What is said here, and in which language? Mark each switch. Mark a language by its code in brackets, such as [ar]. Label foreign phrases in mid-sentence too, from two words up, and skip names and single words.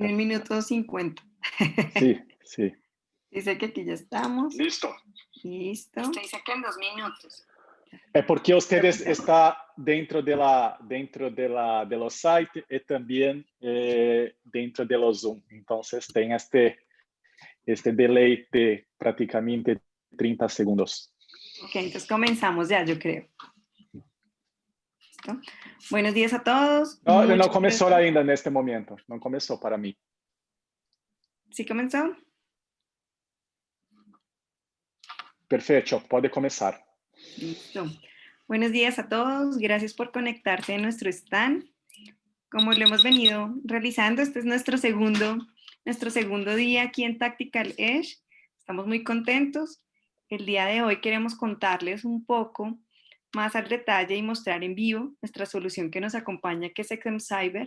[es] En el minuto 50. Sí, sí. Dice que aquí ya estamos. Listo. Listo. Dice que en 2 minutos. [pt] É porque ustedes está dentro [es] de los [pt] site e também dentro [es] de los [pt] Zoom. Então, tem este delay de praticamente 30 segundos. [es] Ok, entonces comenzamos ya, yo creo. ¿Listo? Buenos días a todos. [pt] Não começou ainda neste momento. Não começou para mim. [es] ¿Sí comenzó? [pt] Perfeito, pode começar. [es] Listo. Buenos días a todos. Gracias por conectarse a nuestro stand. Como lo hemos venido realizando, este es nuestro segundo día aquí en Tactical Edge. Estamos muy contentos. El día de hoy queremos contarles un poco más al detalle y mostrar en vivo nuestra solución que nos acompaña, que es XM Cyber.